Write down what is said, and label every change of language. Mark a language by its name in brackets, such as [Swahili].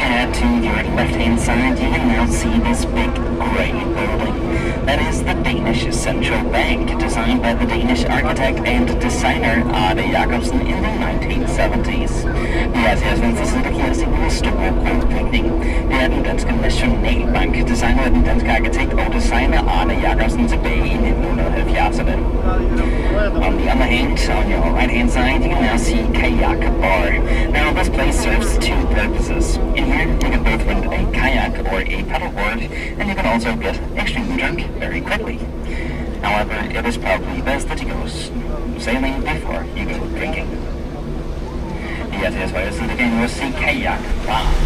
[English] To your left-hand side, you can now see this big grey building. That is the Danish Central Bank, designed by the Danish architect and designer Arne Jacobsen in the 1970s. [Danish] Vi er til venstre side, der giver os en stor grå bygning. Det er den danske Nationalbank, designet af den danske arkitekt og designer Arne Jacobsen tilbage i 1970'erne. [English] On the other hand, on your right-hand side, you can now see Kayak Bar. Now, this place serves two purposes. In here, you can both rent a kayak or a paddleboard, and you can also get extremely drunk very quickly. However, it is probably best that you go sailing before you go drinking. [Danish] Det er til jeres højre side, der kan I nu se Kayak Bar.